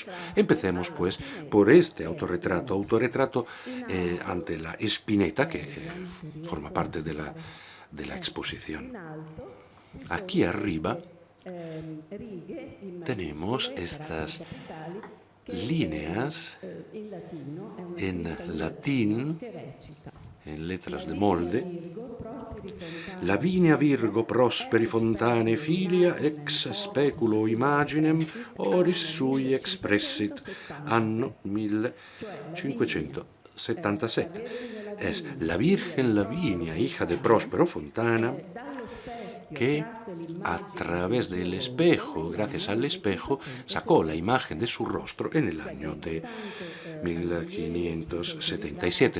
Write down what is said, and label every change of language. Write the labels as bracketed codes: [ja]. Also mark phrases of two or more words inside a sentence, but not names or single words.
[es] Empecemos, pues, por este autorretrato ante la Spinetta, que forma parte de la exposición. Aquí arriba tenemos estas líneas en latín, en letras de molde. [la] Lavinia Virgo prosperi fontane filia ex speculo imaginem oris sui expressit anno 1577. [es] Es la Virgen Lavinia, hija de Próspero Fontana, que a través del espejo, gracias al espejo, sacó la imagen de su rostro en el año de 1577.